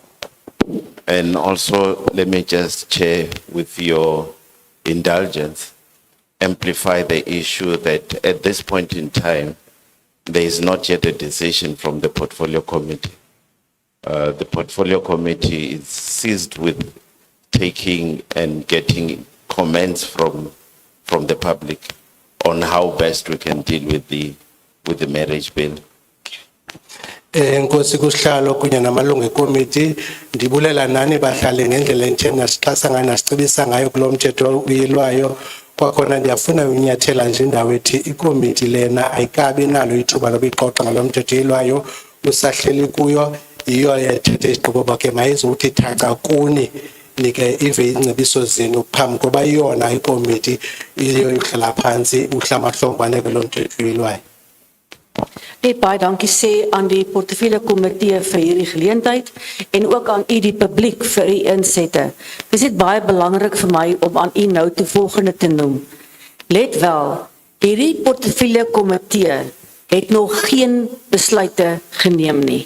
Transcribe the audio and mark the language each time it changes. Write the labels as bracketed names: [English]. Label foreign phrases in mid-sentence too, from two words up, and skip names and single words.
[English] And also, let me just, Chair, with your indulgence, amplify the issue that at this point in time, there is not yet a decision from the Portfolio Committee. The Portfolio Committee is seized with taking and getting comments from the public on how best we can deal with the marriage bill. [Xhosa] Enkosi kusihlalo kunye namalungu ekomiti ndibulela nani bahlale ngendlela entshena sixhasa ngayo nasicebisa ngayo kulo mthetho uyilwayo kwakhona ndiyafuna unyathela nje indawo ethi ikomiti lena ayikabi nalo ithuba lobixoxa ngalo mthetho uyilwayo usahleli kuyo yiyo yethethe isigqibo bakhe mayizothi thaca kuni nike ive ingcebiso zenu phambi koba iyona ikomiti iyo ihlala phansi uhlamahlongwane kulo mthetho uyilwayo. [Afrikaans] Net baie dankie sê aan die portefeulje komitee vir hierdie geleentheid en ook aan u die publiek vir u insette. Dit is baie belangrik vir my om aan u nou die volgende te noem. Let wel, hierdie portefeulje komitee het nog geen besluite geneem nie.